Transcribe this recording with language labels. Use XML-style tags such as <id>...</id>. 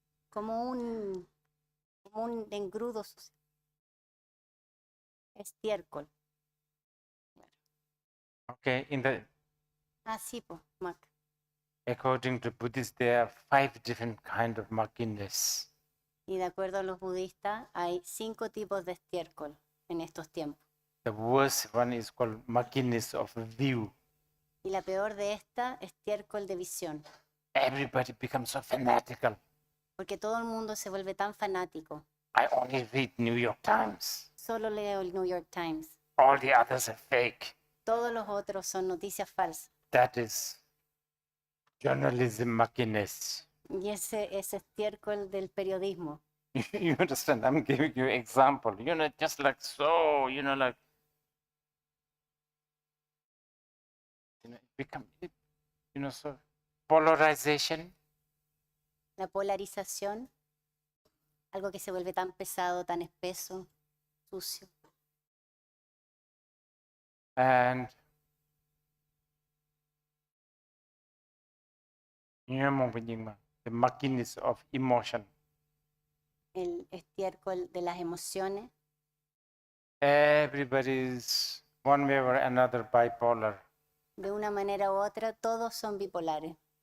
<es>Como un engrudo social. Estiércol.</es> <en>Okay,</en> <es>Sí, pues, muck.</es> <en>According to Buddhists, there are 5 different kinds of muckiness.</en> <es>Y de acuerdo a los budistas, hay 5 tipos de estiércol en estos tiempos.</es> <en>The worst one is called muckiness of view.</en> <es>Y la peor de esta, estiércol de visión,</es> <en>Everybody becomes so fanatical.</en> <es>porque todo el mundo se vuelve tan fanático.</es> <en>I only read New York Times.</en> <es>Solo leo el New York Times.</es> <en>All the others are fake.</en> <es>Todos los otros son noticias falsas.</es> <en>That is journalism muckiness.</en> <es>Y ese es estiércol del periodismo.</es> <en>You understand? I'm giving you example. Just like so, like become, so polarization.</en> <es>La polarización, algo que se vuelve tan pesado, tan espeso, sucio.</es> <en>And the muckiness of emotion.</en> <es>El estiércol de las emociones.</es> <en>Everybody's one way or another bipolar.</en> <es>De una manera u otra, todos son bipolares.</es>